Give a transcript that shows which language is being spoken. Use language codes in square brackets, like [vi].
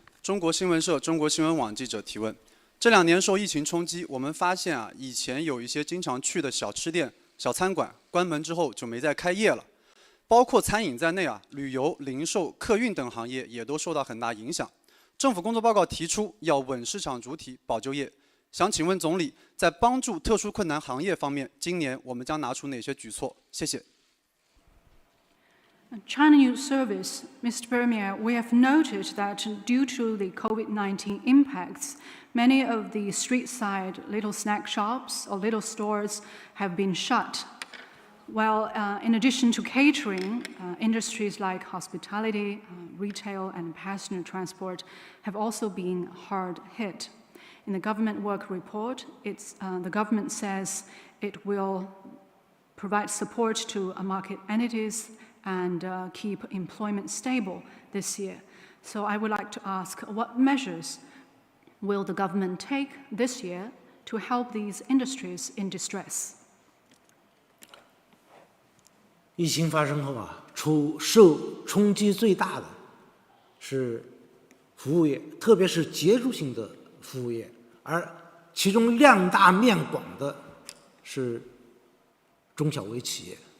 [zh] 中国新闻社、中国新闻网记者提问：这2年受疫情冲击，我们发现以前有一些经常去的小吃店、小餐馆关门之后就没再开业了，包括餐饮在内旅游、零售、客运等行业也都受到很大影响。政府工作报告提出要稳市场主体、保就业。想请问总理，在帮助特殊困难行业方面，今年我们将拿出哪些举措？谢谢。 [en] China News Service, Mr. Premier, we have noted that due to the COVID-19 impacts, many of the street-side little snack shops or little stores have been shut. Well, in addition to catering, industries like hospitality, retail, and passenger transport have also been hard hit. In the government work report, the government says it will provide support to market entities and keep employment stable this year. So I would like to ask, what measures will the government take this year to help these industries in distress? [zh] 疫情发生后啊，受冲击最大的是服务业，特别是结束性的服务业，而其中量大面广的是中小微企业。